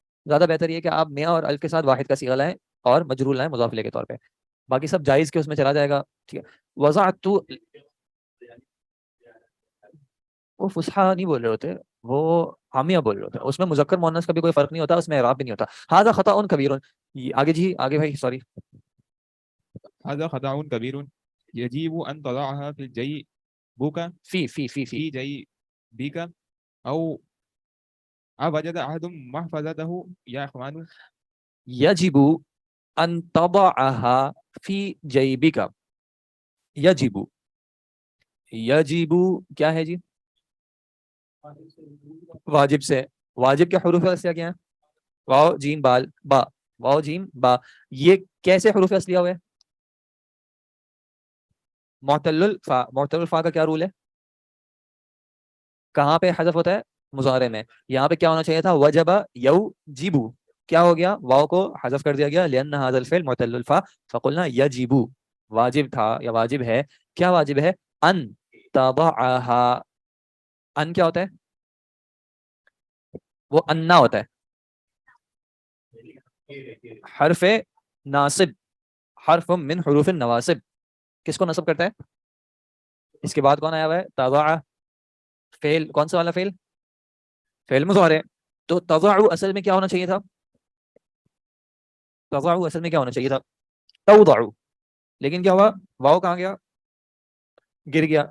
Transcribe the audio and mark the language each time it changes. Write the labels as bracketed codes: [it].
[ur] زیادہ بہتر یہ کہ آپ میاں اور الف کے ساتھ واحد کا صیغہ لائیں اور مجرور لائیں مضاف الیہ کے طور پہ. باقی سب جائز کے اس میں چلا جائے گا. ٹھیک ہے. وضعت، وہ فصحا نہیں بول رہے ہوتے، وہ حامیہ بول رہے ہوتے ہیں. اس میں مذکر مؤنث کا بھی کوئی فرق نہیں ہوتا، اس میں اعراب بھی نہیں ہوتا. [ar] هذا خطأ کبیر. [ur] آگے جی، آگے بھائی، سوری. [ar] هذا خطأ كبير يجب أن تضعها في جيبك فی في جيبك أو وجد أحد محفظته يا إخوان. یجب ان تضعها فی جیبک. [ur] یجب، یجب کیا ہے جی؟ واجب سے. واجب کے حروف اصلیہ کیا ہیں؟ واو جیم بال با. واو جیم با. یہ کیسے حروف اصلیہ ہوئے؟ معتل الفا. معتل الفا کا کیا رول ہے؟ کہاں پہ حذف ہوتا ہے؟ مضارع میں. یہاں پہ کیا ہونا چاہیے تھا؟ وجب یوجب. کیا ہو گیا؟ واو کو حذف کر دیا گیا، [ar] لأن هذا الفعل معتل الفا فقلنا یجب. [ur] واجب تھا یا واجب ہے. کیا واجب ہے؟ ان تضعها. ان کیا ہوتا ہے؟ وہ انا ہوتا ہے. [ar] حرف ناصب، حرف من حروف النواسب. [ur] کس کو نصب کرتا ہے؟ اس کے بعد کون آیا ہوا ہے؟ تضع. فعل کون سا والا فعل؟ فعل مضارع. تو تضع اصل میں کیا ہونا چاہیے تھا؟ تضع اصل میں کیا ہونا چاہیے تھا؟ توضع. لیکن کیا ہوا؟ واو کہاں گیا؟ گر گیا.